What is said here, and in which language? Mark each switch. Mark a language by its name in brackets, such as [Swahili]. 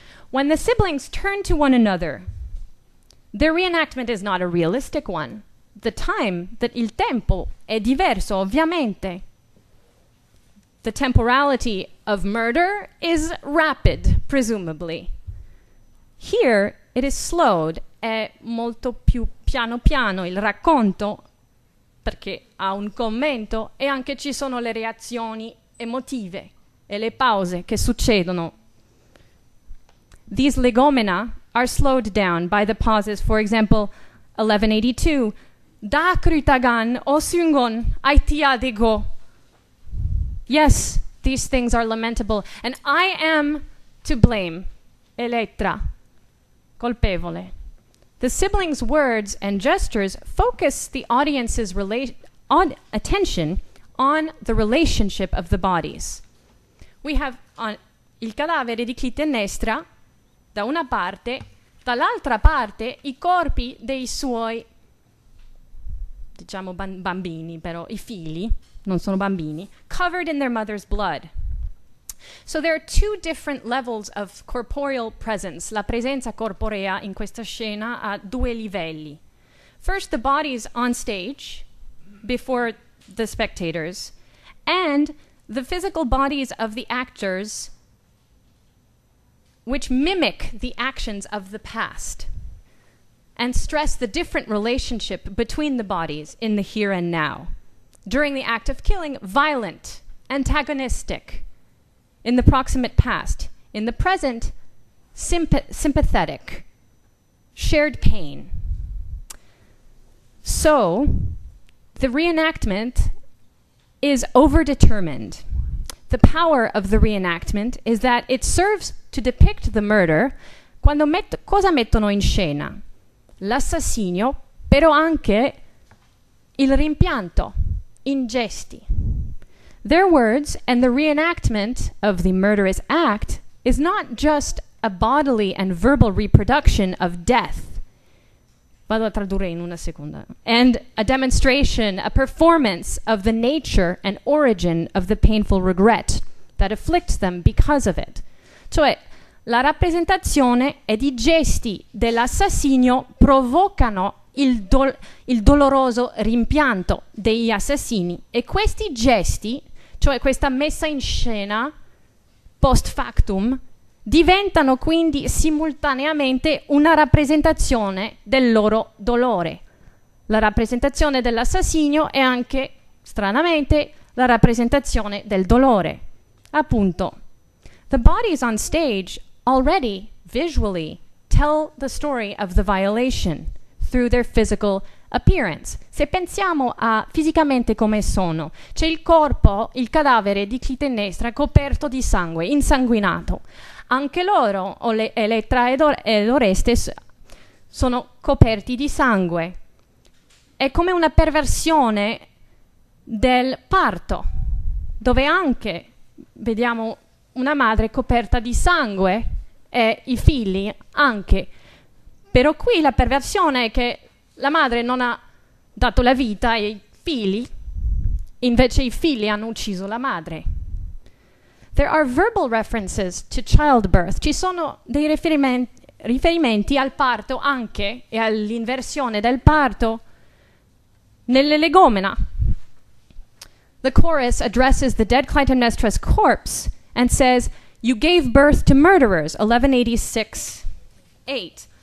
[English] When the siblings turn to one another, their reenactment is not a realistic one. The time, that [Italian] il tempo, è diverso, ovviamente. [English] The temporality of murder is rapid, presumably. Here, it is slowed, [Italian] è molto più piano piano il racconto, perché ha un commento e anche ci sono le reazioni emotive e le pause che succedono. [English] These legomena are slowed down by the pauses. For example, 1182, da krytagan osungon aitiadigo. Yes, these things are lamentable, and I am to blame. [Italian] Elettra, colpevole. [English] The siblings' words and gestures focus the audience's attention on the relationship of the bodies. We have [Italian] il cadavere di Clitennestra da una parte, dall'altra parte i corpi dei suoi, diciamo bambini, però i figli, non sono bambini, [English] covered in their mother's blood. So there are two different levels of corporeal presence. [Italian] La presenza corporea in questa scena ha due livelli. [English] First, the bodies on stage before the spectators, and the physical bodies of the actors which mimic the actions of the past and stress the different relationship between the bodies in the here and now. During the act of killing, violent, antagonistic. In the proximate past. In the present, sympathetic, shared pain. So, the reenactment is overdetermined. The power of the reenactment is that it serves to depict the murder [Italian] quando cosa mettono in scena? L'assassinio, però anche il rimpianto, in gesti. [English] Their words and the reenactment of the murderous act is not just a bodily and verbal reproduction of death. [Italian] Vado a tradurre in una seconda. [English] And a demonstration, a performance of the nature and origin of the painful regret that afflicts them because of it. [Italian] Cioè, la rappresentazione ed i gesti dell'assassinio provocano il doloroso rimpianto degli assassini, e questi gesti, cioè questa messa in scena post factum, diventano quindi simultaneamente una rappresentazione del loro dolore. La rappresentazione dell'assassinio è anche, stranamente, la rappresentazione del dolore. [English] Appunto, the bodies on stage already visually tell the story of the violation through their physical appearance. [Italian] Se pensiamo a fisicamente come sono, c'è il corpo, il cadavere di Clitennestra coperto di sangue, insanguinato. Anche loro, Elettra ed Oreste, sono coperti di sangue. È come una perversione del parto, dove anche vediamo una madre coperta di sangue e i figli anche. Però qui la perversione è che la madre non ha dato la vita ai figli, invece i figli hanno ucciso la madre. [English] There are verbal references to childbirth. [Italian] Ci sono dei riferimenti al parto anche e all'inversione del parto nell'Elegomena. [English] The chorus addresses the dead Clytemnestra's corpse and says, "You gave birth to murderers," 1186-8.